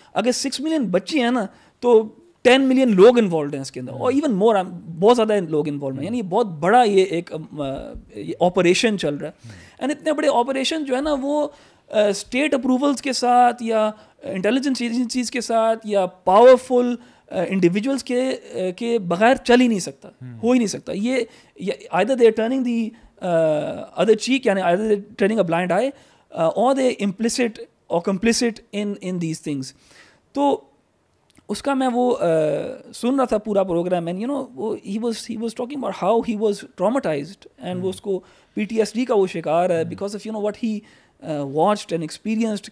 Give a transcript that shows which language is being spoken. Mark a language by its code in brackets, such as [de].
[ur] اگر 6 ملین بچے ہیں نا تو 10 ملین لوگ انوالوڈ ہیں اس کے اندر, اور ایون مور, بہت زیادہ لوگ انوالوڈ ہیں. یعنی بہت بڑا یہ ایک آپریشن چل رہا ہے. اینڈ اتنے بڑے آپریشن جو ہے نا وہ اسٹیٹ اپروولس کے ساتھ یا انٹیلیجنس ایجنسیز کے ساتھ یا پاورفل انڈیویجولس کے بغیر چل ہی نہیں سکتا, ہو ہی نہیں سکتا. [en] یہ either they are turning the other cheek, یعنی either they are turning a blind eye, or they implicit or complicit in these things. [ur] تو اس کا میں وہ سن رہا تھا پورا programme, [en] and he was talking about how he was traumatized, and [ur] وہ اس کو PTSD کا وہ شکار ہے [en] because of what he watched and experienced.